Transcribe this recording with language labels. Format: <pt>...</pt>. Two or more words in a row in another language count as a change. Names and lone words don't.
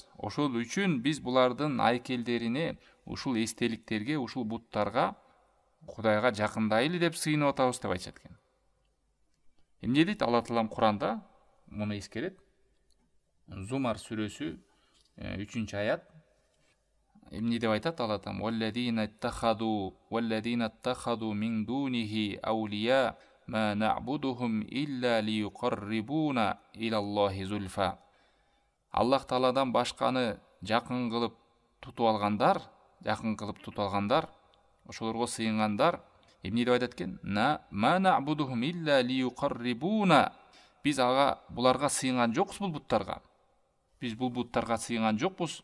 <ky>Ошол үчүн биз булардын айкелдерине, ушул эстеликтерге, ушул буттарга Кудайга жакындайлы деп сыйынып атабыз деп айтышат экен. Эмне дейт Алла Таалам Куранда? Муну эскерет. Зумар сүрөсү 3-аят. Эмне деп айтат Алла Таалам?</ky> <ar>"والذين اتخذوا من دونه أولياء ما نعبدهم إلا ليقربونا إلى الله زلفى."</ar> <ky>Аллах Тааладан башканы жакын кылып тутуп алгандар, ошолорго сыйынгандар, эмне деп айтат экен?</ky> <ar>"ما نعبدهم إلا ليقربونا."</ar> <ky>Биз буларга сыйынган жокпуз, бул буттарга. Биз бул буттарга сыйынган жокпуз.</ky>